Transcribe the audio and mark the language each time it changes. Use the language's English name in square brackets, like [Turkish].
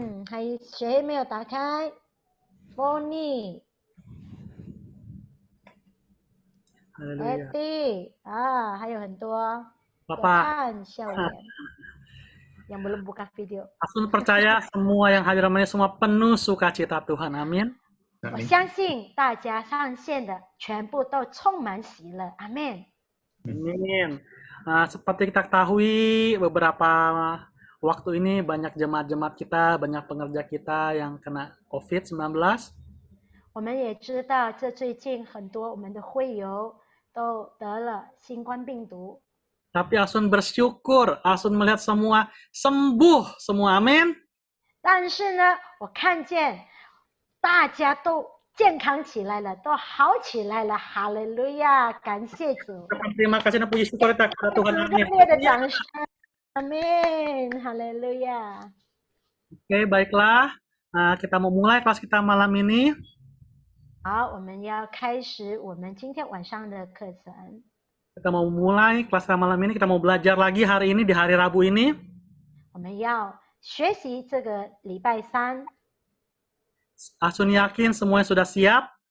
[Chinese] 还有谁没有打开 ？Bonnie、Eddie 还有很多。我看笑脸。 [Indonesian] yang belum buka video. Asun percaya semua yang hadir malam ini semua penuh sukacita Tuhan. Amin. [Chinese] 我相信大家上线的全部都充满喜乐。 [Indonesian] Amin. Amin. Seperti kita ketahui beberapa waktu ini banyak jemaat-jemaat kita, banyak pengerja kita yang kena COVID-19. [Chinese] 我们也知道，这最近很多我们的会友都得了新冠病毒。 [Indonesian] Tapi Asun bersyukur, Asun melihat semua sembuh, semua amin. [Chinese] 但是呢，我看见大家都健康起来了，都好起来了，哈利路亚！感谢主。 [Indonesian] Terima kasih dan puji syukur kita kepada Tuhan. Amin. [Chinese] 热烈的掌声，阿门，哈利路亚。 [Indonesian] Oke, baiklah. Kita mau mulai kelas kita malam ini. [Chinese] 好，我们要开始我们今天晚上的课程。 [Indonesian] Kita mau mulai kelas kita malam ini. Kita mau belajar lagi hari ini di hari Rabu ini. [Chinese] 我们要学习这个礼拜三。 [Indonesian] Asun yakin semuanya sudah siap.